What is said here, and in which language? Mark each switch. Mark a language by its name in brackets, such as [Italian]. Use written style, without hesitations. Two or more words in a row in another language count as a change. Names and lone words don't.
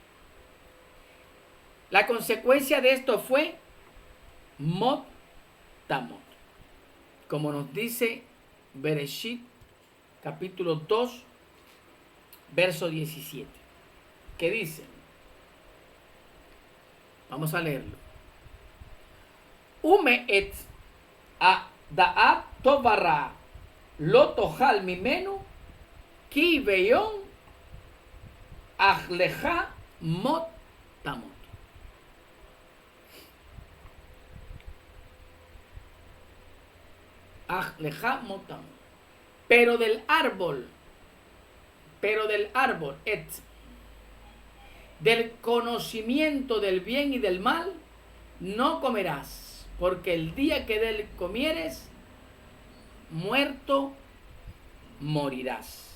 [Spanish] La consecuencia de esto fue [Hebrew] מות תמות, [Spanish] como nos dice Bereshit capítulo 2 verso 17, que dice, vamos a leerlo: [Hebrew] ומעץ הדעת טוב ורע לא תאכל ממנו כי ביום אכלך מות תמות. אכלך מות תמות. [Spanish] Pero del árbol, del conocimiento del bien y del mal, no comerás, porque el día que de él comieres, muerto morirás.